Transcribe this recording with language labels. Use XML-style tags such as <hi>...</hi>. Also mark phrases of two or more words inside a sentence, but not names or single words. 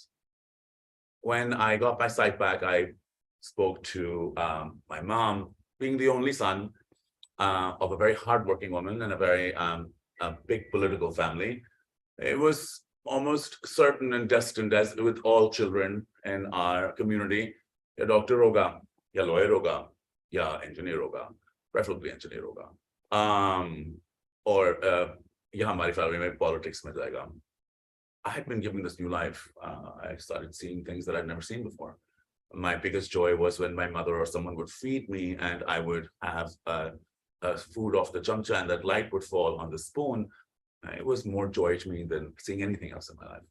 <en>When I got my sight back, I spoke to my mom, being the only son of a very hardworking woman and a very big political family. It was almost certain and destined, as with all children in our community, a</en> <hi>डॉक्टर होगा, या लॉयर होगा, या इंजीनियर होगा, प्रेफ़रेबली इंजीनियर होगा, ऑर या हमारी फ़ैमिली में पॉलिटिक्स में जाएगा.</hi> <en>I had been given this new life. I started seeing things that I'd never seen before. My biggest joy was when my mother or someone would feed me and I would have food off the chamcha and that light would fall on the spoon. It was more joy to me than seeing anything else in my life.</en>